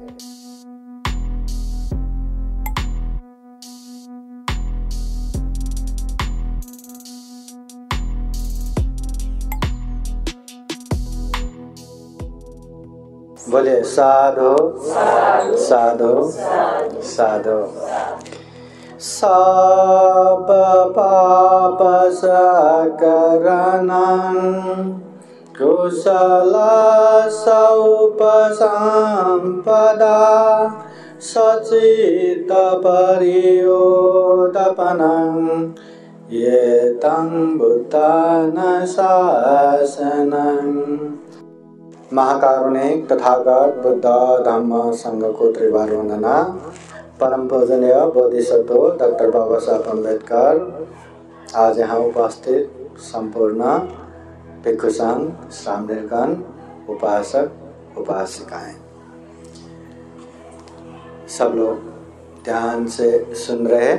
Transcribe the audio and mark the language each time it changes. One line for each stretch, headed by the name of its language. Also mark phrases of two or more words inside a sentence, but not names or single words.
Hindi: बोले साधु साधु साधु।
Pali: सब पाप सकरणं कुशल सौपसंपदा सचित परियोदपनं एतं बुद्धान शासनं।
Hindi: महाकारुणिक तथागत बुद्ध धम्म संघ को त्रिवार वंदना। परम पूजनीय बोधिसत्व डॉक्टर बाबा साहब अम्बेडकर, आज यहाँ उपस्थित संपूर्ण भिक्षु संघ, श्रामणीरगण, उपासक उपासिकाएं, सब लोग ध्यान से सुन रहे।